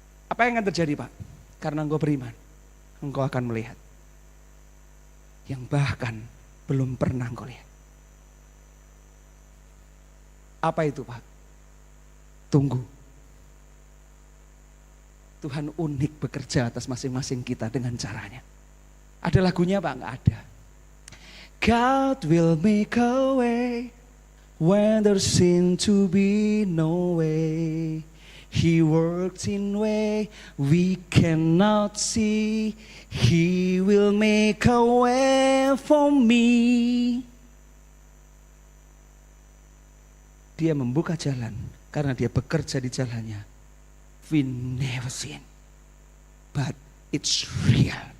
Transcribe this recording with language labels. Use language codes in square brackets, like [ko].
[id] Apa yang akan terjadi, Pak? Karena engkau beriman, engkau akan melihat yang bahkan belum pernah engkau lihat. Apa itu, Pak? Tunggu. Tuhan unik bekerja atas masing-masing kita dengan caranya. Ada lagunya, Pak? Enggak ada. [en] God will make a way when there seems to be no way. He works in way we cannot see. He will make a way for me. [id] Dia membuka jalan karena dia bekerja di jalannya. [en] We never seen, but it's real.